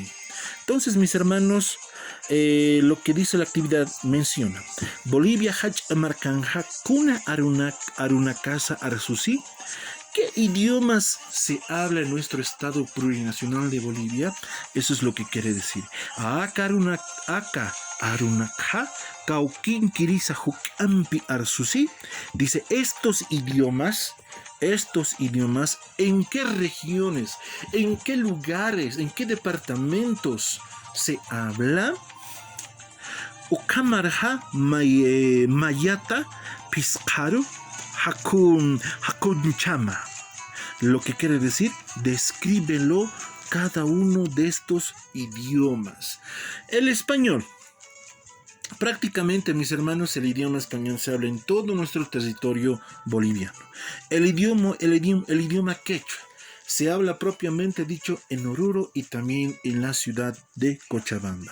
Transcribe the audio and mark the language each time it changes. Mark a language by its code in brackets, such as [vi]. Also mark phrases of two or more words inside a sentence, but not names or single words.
[es] Entonces, mis hermanos, lo que dice la actividad menciona. [ay] Bolivia Hach Amarcanja Kuna Arunacasa Arsusi. [es] ¿Qué idiomas se habla en nuestro estado plurinacional de Bolivia? Eso es lo que quiere decir. [ay] Aka arunakha kaukin kirisa hukampi arsusi. [es] Dice, estos idiomas, ¿en qué regiones, en qué lugares, en qué departamentos se habla? [ay] Ukamarha mayata piscaru Hakunchama. [es] Lo que quiere decir, descríbelo cada uno de estos idiomas. El español. Prácticamente, mis hermanos, el idioma español se habla en todo nuestro territorio boliviano. El idioma quechua se habla propiamente dicho en Oruro y también en la ciudad de Cochabamba.